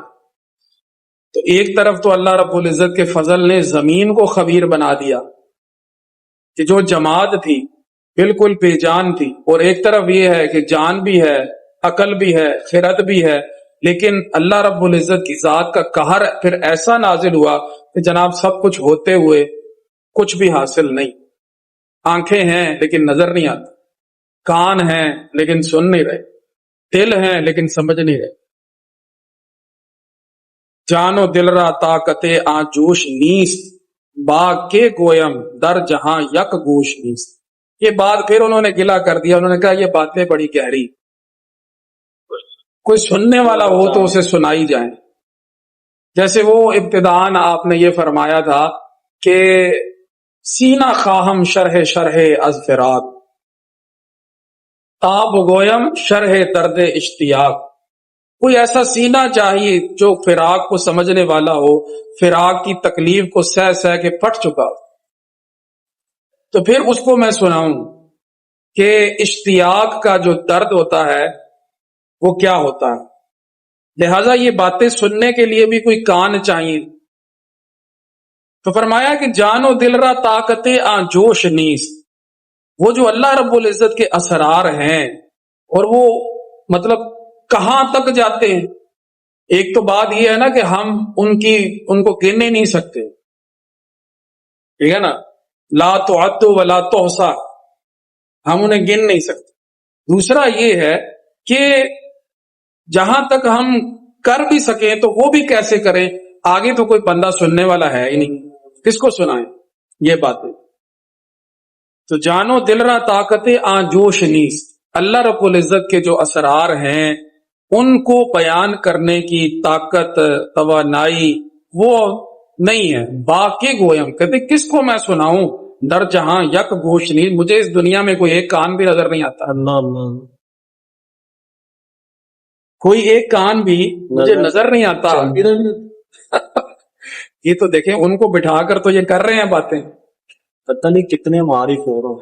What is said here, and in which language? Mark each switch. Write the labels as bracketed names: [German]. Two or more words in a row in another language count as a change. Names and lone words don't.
[Urdu] تو ایک طرف تو اللہ رب العزت کے فضل نے زمین کو خبیر بنا دیا کہ جو جماعت تھی بالکل بے جان تھی، اور ایک طرف یہ ہے کہ جان بھی ہے، عقل بھی ہے، خرد بھی ہے، لیکن اللہ رب العزت کی ذات کا قہر پھر ایسا نازل ہوا کہ جناب سب کچھ ہوتے ہوئے کچھ بھی حاصل نہیں۔ آنکھیں ہیں لیکن نظر نہیں آتی، کان ہیں لیکن سن نہیں رہے، دل ہیں لیکن سمجھ نہیں رہے، [Persian] جان و دل را طاقت آجوش نیست، باغ کے گویم در جہاں یک گوش نیست۔ [Urdu] یہ بات پھر انہوں نے گلا کر دیا، انہوں نے کہا یہ باتیں بڑی گہری، کوئی سننے والا ہو تو اسے سنائی جائیں۔ جیسے وہ ابتداءً آپ نے یہ فرمایا تھا کہ [Persian] سینہ خواہم شرح شرح از فراق، تاب گویم شرح درد اشتیاق۔ [Urdu] کوئی ایسا سینہ چاہیے جو فراق کو سمجھنے والا ہو، فراق کی تکلیف کو سہ سہ کے پھٹ چکا ہو، تو پھر اس کو میں سناؤں کہ اشتیاق کا جو درد ہوتا ہے وہ کیا ہوتا ہے۔ لہذا یہ باتیں سننے کے لیے بھی کوئی کان چاہیے۔ تو فرمایا کہ [Persian] جان و دل را طاقت آن جوش نیست، [Urdu] وہ جو اللہ رب العزت کے اسرار ہیں، اور وہ مطلب کہاں تک جاتے ہیں۔ ایک تو بات یہ ہے نا کہ ہم ان کو گن ہی نہیں سکتے، ٹھیک ہے نا، [Arabic] لا تعد ولا تحصى، [Urdu] ہم انہیں گن نہیں سکتے۔ دوسرا یہ ہے کہ جہاں تک ہم کر بھی سکیں تو وہ بھی کیسے کریں، آگے تو کوئی بندہ سننے والا ہے ہی نہیں، کس کو سنائیں یہ باتیں۔ [Persian] تو جانو دل را طاقت آن جوش نیست، [Urdu] اللہ رب العزت کے جو اسرار ہیں ان کو بیان کرنے کی طاقت، توانائی وہ نہیں ہے۔ [Persian] باقی گویم، [Urdu] کہتے کس کو میں سناؤں، [Persian] در جہاں یک گوش [Urdu] نہیں، مجھے اس دنیا میں کوئی ایک کان بھی نظر نہیں آتا، اللہ اللہ، کوئی ایک کان بھی مجھے نظر نہیں آتا۔ یہ تو دیکھیں ان کو بٹھا کر تو یہ کر رہے ہیں باتیں، پتہ نہیں کتنے معارف ہو رہے ہیں۔